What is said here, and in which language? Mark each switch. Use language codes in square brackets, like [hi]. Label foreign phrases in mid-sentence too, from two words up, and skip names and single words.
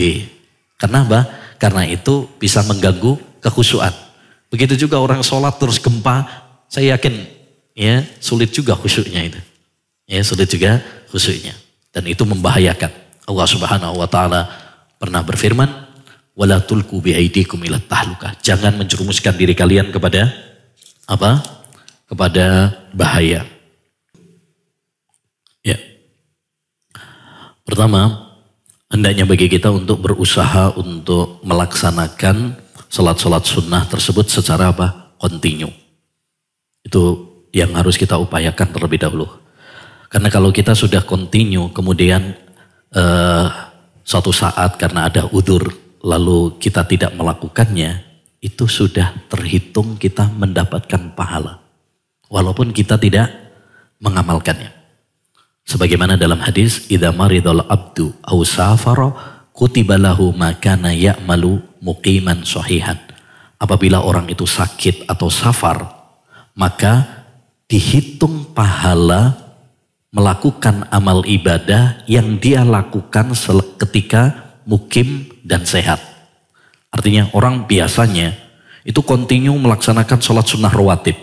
[id] Karena apa? Karena itu bisa mengganggu kekhusyuan. Begitu juga orang sholat terus gempa, saya yakin ya sulit juga khusyuknya itu. Ya, sulit juga khusyuknya. Dan itu membahayakan. [ar] الله سبحانه وتعالى [id] pernah berfirman, [ar] ولا تلقوا بأيديكم إلى التهلكة. [id] Jangan menjerumuskan diri kalian kepada apa? Kepada bahaya. Ya. Pertama, hendaknya bagi kita untuk berusaha untuk melaksanakan salat-salat sunnah tersebut secara apa? Kontinu. Itu yang harus kita upayakan terlebih dahulu. Karena kalau kita sudah kontinu, kemudian suatu saat karena ada udzur lalu kita tidak melakukannya, itu sudah terhitung kita mendapatkan pahala. Walaupun kita tidak mengamalkannya. Sebagaimana dalam hadis, [ar] إذا مرض العبد أو سافر كتب له ما كان يعمل مقيما صحيحا. [id] Apabila orang itu sakit atau safar, maka dihitung pahala melakukan amal ibadah yang dia lakukan ketika mukim dan sehat. Artinya orang biasanya itu kontinu melaksanakan sholat sunnah rawatib.